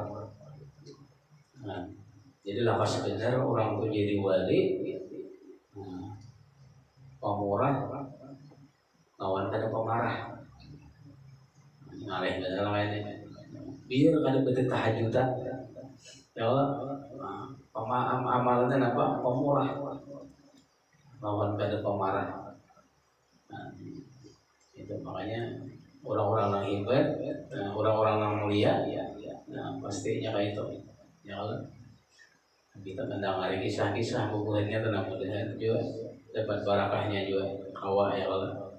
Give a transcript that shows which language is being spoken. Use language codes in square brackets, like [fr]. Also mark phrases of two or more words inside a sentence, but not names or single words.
[bjn] Nah, jadi lakas benar orang itu jadi wali, pemurah, lawan kada pemarah. Ngalih benar lainnya. Biar kada betul tahajudan, [ar] يا الله. [id] Amalannya apa? [bjn] Pemurah, lawan kada pemarah. [id] Nah, itu makanya orang-orang yang hebat, orang-orang yang mulia, nah pastinya kayak itu. [ar] يا الله, [id] kita mendengar kisah-kisah hubungannya tentang mudah juga dapat barakahnya juga kawa [ar] يا الله.